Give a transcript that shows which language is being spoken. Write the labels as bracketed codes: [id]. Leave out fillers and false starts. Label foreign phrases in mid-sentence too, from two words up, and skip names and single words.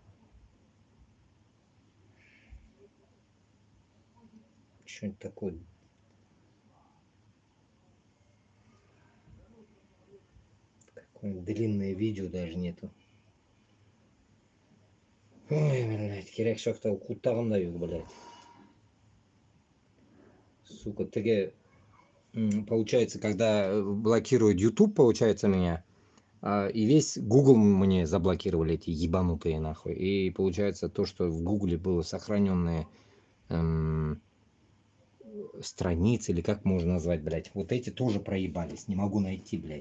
[ru] Что-нибудь такое. Какое-нибудь длинное видео даже нету. Ой, блядь, [kk] керек шақта құлттағандай, [ru] блядь. Сука, получается, когда блокируют YouTube, получается, меня, и весь Google мне заблокировали, эти ебанутые нахуй. И получается, то, что в Google было сохраненные страницы, или как можно назвать, блядь, вот эти тоже проебались, не могу найти, блядь.